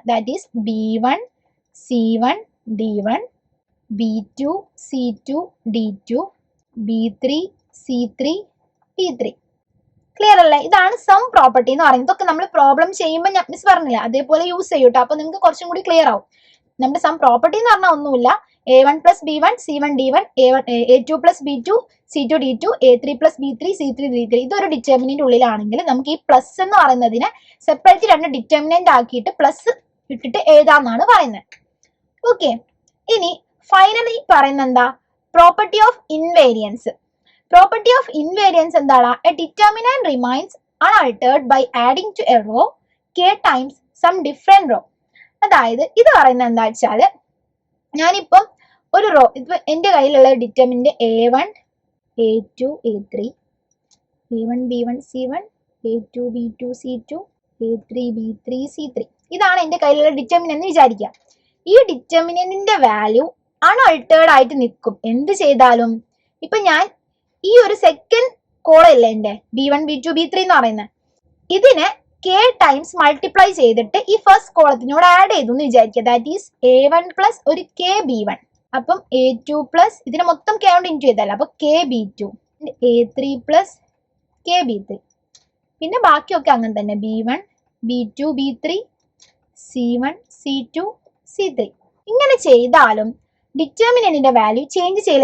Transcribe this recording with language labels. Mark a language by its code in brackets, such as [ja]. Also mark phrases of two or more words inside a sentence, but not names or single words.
[en] That is B1 C1 D1 B2 C2 D2 B3 C3 D3. [ml] ക്ലിയർ അല്ലേ? ഇതാണ് [en] sum property [ml] എന്ന് പറയുന്നത്. ഇതൊക്കെ നമ്മൾ പ്രോബ്ലം ചെയ്യുമ്പോൾ ഞാൻ മിസ് പറഞ്ഞില്ല, അതേപോലെ യൂസ് ചെയ്യൂട്ടോ. അപ്പൊ നിങ്ങൾക്ക് കുറച്ചും കൂടി ക്ലിയർ ആവും. നമ്മുടെ [en] sum property [ml] എന്ന് പറഞ്ഞാൽ ഒന്നുമില്ല, [en] A1 plus B1 C1 D1 A2 plus B2 C2 D2 A3 plus B3 C3 D3 [ml] ഇതൊരു ഡിറ്റർമിനന്റ് ഉള്ളിലാണെങ്കിൽ നമുക്ക് ഈ പ്ലസ് എന്ന് പറയുന്നതിനെ സെപ്പറേറ്റ് രണ്ട് ഡിറ്റർമിനന്റ് ആക്കിയിട്ട് പ്ലസ് ഇട്ടിട്ട് എഴുതാമെന്നാണ് പറയുന്നത്. ഓക്കെ, ഇനി ഫൈനലി പറയുന്ന എന്താ? [en] property of invariance. property of invariance എന്താണ്? a determinant remains unaltered by adding to a row k times some different row. [ml] അതായത് ഇത് പറയുന്നത് എന്താ വെച്ചാൽ, ഞാനിപ്പം ഒരു റോ, ഇപ്പൊ എന്റെ കയ്യിലുള്ള ഡിറ്റർമിനന്റ് A1 A2 A3 A1 B1 C1 A2 B2 C2 A3 B3 C3 ഇതാണ് എന്റെ കയ്യിലുള്ള ഡിറ്റർമിനന്റ് എന്ന് വിചാരിക്കുക. ഈ ഡിറ്റർമിനന്റിന്റെ [en] value unaltered [ml] ആയിട്ട് നിൽക്കും എന്ത് ചെയ്താലും. ഇപ്പൊ ഞാൻ ഈ ഒരു [en] second column [ml] ഇല്ലേ എന്റെ B1 B2 B3 എന്ന് പറയുന്നത്, ഇതിനെ [en] k times [ml] മൾട്ടിപ്ലൈ ചെയ്തിട്ട് ഈ ഫസ്റ്റ് കോളത്തിനോട് ആഡ് ചെയ്തു എന്ന് വിചാരിക്കുക. [en] That is A1 plus [ml] ഒരു k B1, അപ്പം A2 പ്ലസ് ഇതിനെ മൊത്തം k കൊണ്ട് ഇൻറ്റു ചെയ്തല്ല, അപ്പൊ k B2 A3 പ്ലസ് k B3, പിന്നെ ബാക്കിയൊക്കെ അങ്ങനെ തന്നെ B1 B2 B3 C1 C2 C3. ഇങ്ങനെ ചെയ്താലും ഡിറ്റർമിനന്റിന്റെ [en] value change [ml] ചെയ്യില്ല.